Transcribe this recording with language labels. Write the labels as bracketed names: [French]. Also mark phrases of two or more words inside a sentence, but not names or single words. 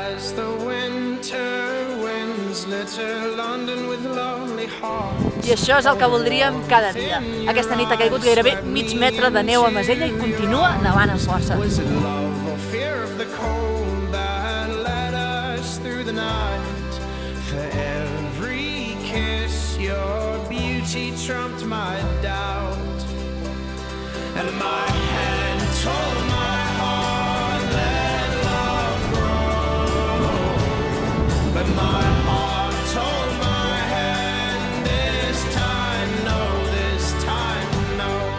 [English] as the winter winds litter London with lonely hearts. [Catalan] I això és el que voldríem cada dia. Aquesta nit ha caigut gairebé mig metre de neu a Masella i continua nevant amb força. [English] Was it love or fear of the cold that led us through the night? For every kiss your beauty trumped my doubt. And my hand told my heart let love grow, but my heart told my hand this time no, this time no.